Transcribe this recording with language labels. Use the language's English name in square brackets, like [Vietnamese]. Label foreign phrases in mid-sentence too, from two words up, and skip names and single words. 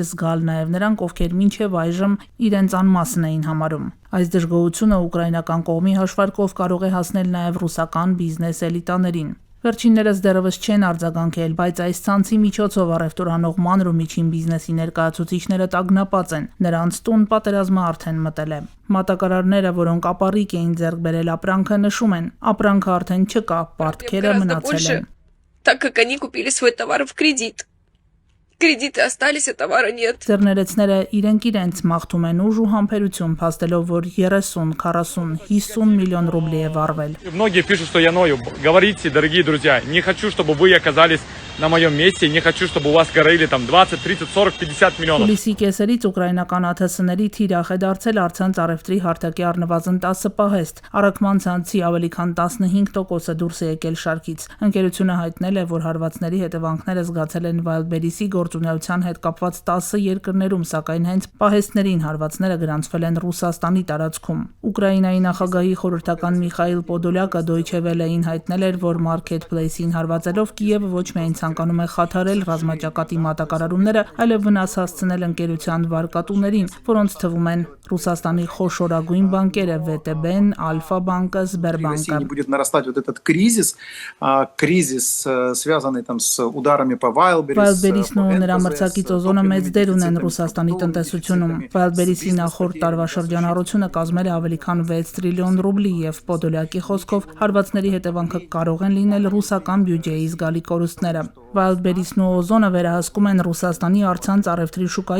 [Armenian] զգալ նաեւ նրանք, ովքեր մինչեւ այժմ իրենց անմասն էին համարում։ Այս դժգոհությունը ուկրաինական կողմի հաշվարկով կարող է հասնել նաեւ ռուսական բիզնես էլիտաներին։ Վերջիններս դեռևս չեն արձագանքել, բայց այս ցանցի միջոցով առևտուր անող մանր ու միջին բիզնեսի ներկայացուցիչները տագնապած են։ Նրանց տուն պատերազմը արդեն մտել է։ Մատակարարները, որոնք ապառիկ էին ձեռք բերել ապրանքը, նշում են, ապրանքը արդեն չկա, պարտքերը մնացել են։ [Russian] Так как они купили свой товар в кредит. Кредиты остались, а товара нет. [Armenian] Ձեռներեցները իրենք իրենց մաղթում են ուժ ու համբերություն, փաստելով, որ 30, 40, 50 միլիոն ռուբլի է վառվել։ [Russian] Многие пишут, что я ною. Говорите, дорогие друзья, не хочу, чтобы вы оказались на моем месте, не хочу, чтобы у вас горели там 20, 30, 40, 50 миллионов. [Armenian] Հուլիսի կեսերից ուկրաինական ԱԹՍ-ների թիրախ է դարձել առցանց առևտրի հարթակի առնվազն 10 պահեստ։ Առաքման ցանցի ավելի քան 15%-ը դուրս է եկել շարքից։ Ընկերությունը հայտնել է, որ հարվածների հետևանքները զգացել են Վայլդբերիսի գործունեության հետ կապված 10 երկրներում, սակայն հենց պահեստներին հարվածները գրանցվել են Ռուսաստանի տարածքում։ Ուկրաինայի նախագահի խորհրդական Միխայիլ Պոդոլյակը Deutsche Welle-ին հայտնել էր, որ մարքեթփլեյսին հարվածելով Կիևը ոչ միայն ցանկանում է խաթարել ռազմաճակատի մատակարարումները, այլև վնաս հասցնել ընկերության վարկատուներին, որոնց թվում են Ռուսաստանի խոշորագույն բանկերը ՎՏԲ-ն, Ալֆա-բանկը, Սբերբանկը։ [Russian] Будет нарастать вот этот кризис, связанный там с ударами по [Armenian] Վայլդբերիսն ու նրա մրցակից օզոնը մեծ դեր ունեն Ռուսաստանի տնտեսությունում։ Վայլդբերիսի նախորդ տարվա շրջանառությունը կազմել է ավելի քան 6 տրիլիոն ռուբլի եւ Պոդոլյակի խոսքով հարվածների հետևանքը կարող են լինել ռուսական բյուջեի զգալի կորուստները։ Վայլդբերիսն ու օզոնը վերահսկում են Ռուսաստանի առցանց առևտրի շուկայի